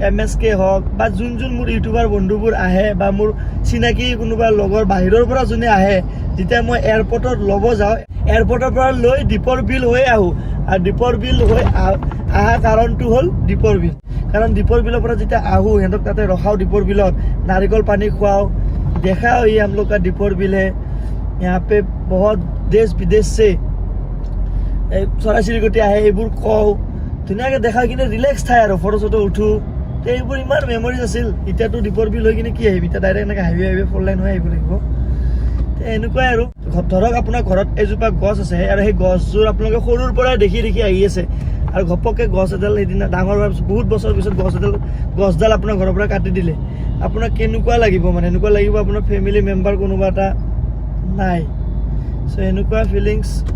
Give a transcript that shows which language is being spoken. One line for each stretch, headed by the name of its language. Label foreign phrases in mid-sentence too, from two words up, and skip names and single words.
Assamese: MSK হওক বা যোন মোৰ ইউটিউবাৰ বন্ধুবোৰ আহে বা মোৰ চিনাকি কোনোবা লগৰ বাহিৰৰ পৰা যোনে আহে যেতিয়া মই এয়াৰপৰ্টত ল'ব যাওঁ এয়াৰপৰ্টৰ পৰা লৈ দীপৰ বিল হৈ আহোঁ আৰু দীপৰ বিল হৈ অহা কাৰণটো হ'ল দীপৰ বিল কাৰণ দীপৰ বিলৰ পৰা যেতিয়া আহোঁ সিহঁতক তাতে ৰখাওঁ দীপৰ বিলত নাৰিকল পানী খুৱাওঁ দেখাও
Hindi: ये हम लोग का दीपर बिल है यहाँ पे बहुत देश विदेश से
Assamese: চৰাই চিৰিকটি আহে এইবোৰ কওঁ ধুনীয়াকৈ দেখাই কিনে ৰিলেক্স ঠাই আৰু ফটো চটো উঠোঁ তো এইবোৰ ইমান মেমৰিজ আছিল এতিয়াতো দীপৰ বিল হৈ কিনে কি আহিবি এতিয়া ডাইৰেক্ট এনেকৈ
English: highway 4 line
Assamese: হৈ আহিব লাগিব এনেকুৱাই আৰু ধৰক আপোনাৰ ঘৰত এজোপা গছ আছে আৰু সেই গছযোৰ আপোনালোকে সৰুৰ পৰাই দেখি আহি আছে আৰু ঘপককৈ গছ এডাল সেইদিনা ডাঙৰ হোৱাৰ পিছত বহুত বছৰ পিছত গছডাল আপোনাৰ ঘৰৰ পৰা কাটি দিলে আপোনাক কেনেকুৱা লাগিব মানে এনেকুৱা লাগিব আপোনাৰ
English: family member
Assamese: কোনোবা এটা নাই চ' এনেকুৱা ফিলিংছ